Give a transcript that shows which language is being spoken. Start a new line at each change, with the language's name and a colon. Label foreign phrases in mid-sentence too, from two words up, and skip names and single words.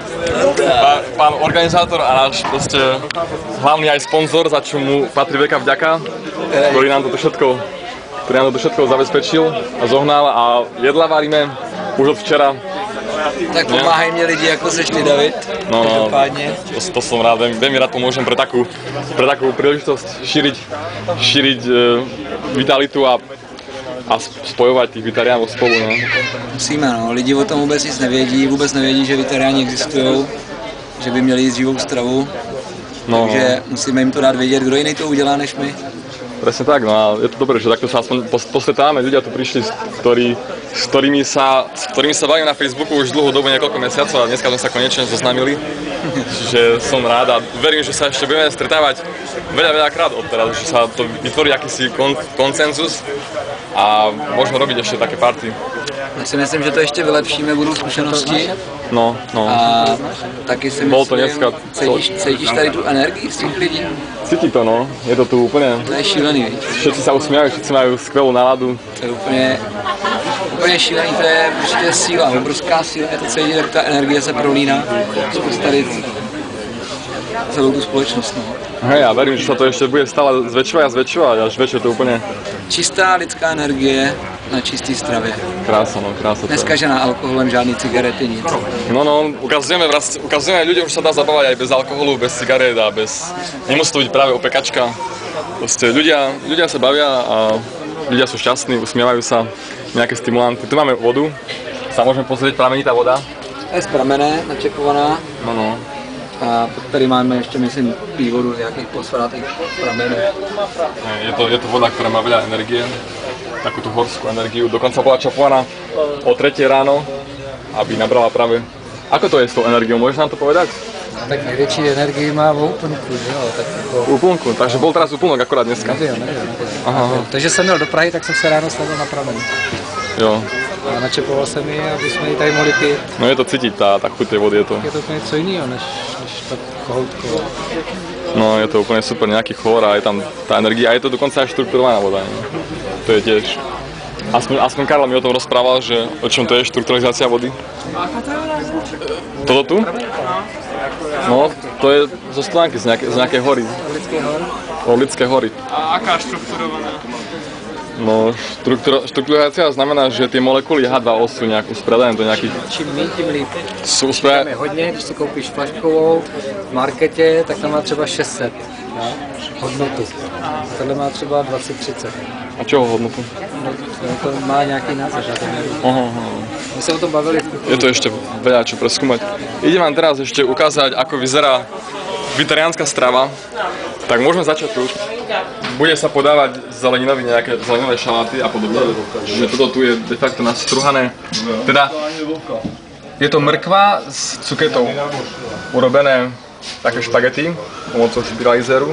Slovak: Pán organizátor a náš proste hlavný aj sponzor, za čo mu patrí veľká vďaka, ktorý nám toto všetko zabezpečil a zohnal a jedla varíme už od včera. Tak pomáhaj mne lidi, ako seš ty, David. No, to som rád, veľmi rád pomôžem pre takú príležitosť šíriť vitalitu a spojovať tých vitariánov spolu, no.
Czech: Musíme, no, lidi o tom vůbec nic nevědí, že vitariáni existují, že by měli jíst živou stravu, takže musíme jim to dát vědět, kdo jiný to udělá než my.
Slovak: Presne tak, no a je to dobré, že takto sa aspoň postretávame, ľudia tu prišli, s ktorými sa bavím na Facebooku už dlhú dobu, niekoľko mesiacov a dneska sme sa konečne zoznámili. Čiže som rád a verím, že sa ešte budeme stretávať veľakrát odteraz, že sa to vytvorí akýsi konsenzus a môžeme robiť ešte také party.
Czech: Já si myslím, že to ještě vylepšíme, budou zkušenosti. No. A taky si myslím, cítíš tady tu energii z těch lidí?
Slovak: Cíti to, no. Je to tu úplne...
Czech: To je šílený, viď?
Slovak: Všetci sa usmievajú, všetci majú skvelú náladu.
Czech: To je úplně šílený, to je prostě síla, obrovská síla, je to cítit, jak ta energie se prolíná skrz tady celou tu společnost, no.
Slovak: Hej, ja verím, že sa to ešte bude stále zväčšovať, až večer to úplne...
Czech: Čistá lidská energie na čistý stravě. Krása, no, krása. Neskažená alkoholem, žádný cigarety, nic.
Slovak: No, ukazujeme ľuďom, že sa dá zabávať aj bez alkoholu, bez cigaret a nemusí to byť práve opekačka. Proste ľudia sa bavia a ľudia sú šťastní, usmievajú sa, nejaké stimulanty. Tu máme vodu, sa môžeme pozrieť, pramenitá voda.
Czech: To je z pramene, načekovaná. No. A tady máme ještě, myslím, pívodu z nějakých posvátých pramenů.
Slovak: Je to voda, ktorá má veľa energie, takú tú horskú energiu. Dokonca bola čapovaná o 3 ráno, aby nabrala práve... Ako to je s tou energiou, môžeš nám to povedať?
Czech: Tak největší energii má v úplnku, že jo? Tak jako...
Slovak: Úplnku, takže bol teraz úplnok akorát dneska.
Czech: Nebyl. Aha. Takže jsem měl do Prahy, tak jsem se ráno stavil na pramen. Jo. A načepoval jsem ji, aby jsme ji tady mohli pít.
Slovak: No je to cítiť, tá chuť tej vody je to.
Czech: Je to úplně něco jiného, než to kohoutko.
Slovak: No je to úplne super, nejaký chlor a je tam tá energia a je to dokonca aj štrukturovaná voda. Ne? To je tiež. Aspoň Karol mi o tom rozprával, že o čom to je štrukturalizácia vody. Toto tu? No, to je zo Studánky, z nejakej hory. Od Lidskej hory. A aká štrukturovaná? No, štrukturalizácia znamená, že tie molekuly H2O sú nejakú spredané do nejakých...
Czech: Čím méně, tím líp.
Slovak: Sú
Czech: Tam je hodně, když si koupíš flaškovou v marketě, tak tam má třeba 600 hodnotu. Tohle má třeba 20-30.
Slovak: A čoho hodnotu?
Czech: No, to má nějaký název, já to nevím. Aha. My se o tom bavili.
Slovak: Je to ešte veľa čo preskúmať. Idem vám teraz ešte ukázať, ako vyzerá vitariánska strava. Tak môžeme začať tu. Bude sa podávať zeleniny, nejaké zelenové šaláty a podobne. Čiže toto tu je de facto nastruhané. Teda je to mrkva s cuketou urobené také špagety pomocou špiralizeru.